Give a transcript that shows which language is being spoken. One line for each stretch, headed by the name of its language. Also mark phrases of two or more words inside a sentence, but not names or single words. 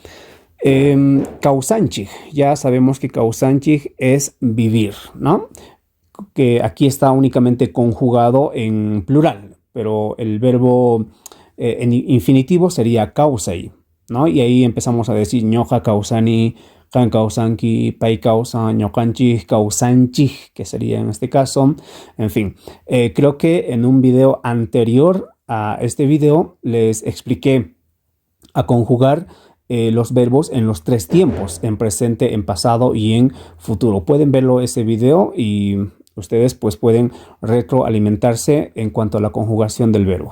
Spanish: Kausanchij, ya sabemos que kausanchij es vivir, ¿no? Que aquí está únicamente conjugado en plural, pero el verbo en infinitivo sería kausai, ¿no? Y ahí empezamos a decir
Quechua: ñoja kausani, kan kausanki, pai kausan, ñokanchij, kausanchij,
Spanish: que sería en este caso. En fin, creo que en un video anterior a este video les expliqué a conjugar los verbos en los tres tiempos, en presente, en pasado y en futuro. Pueden verlo ese video y ustedes pues pueden retroalimentarse en cuanto a la conjugación del verbo.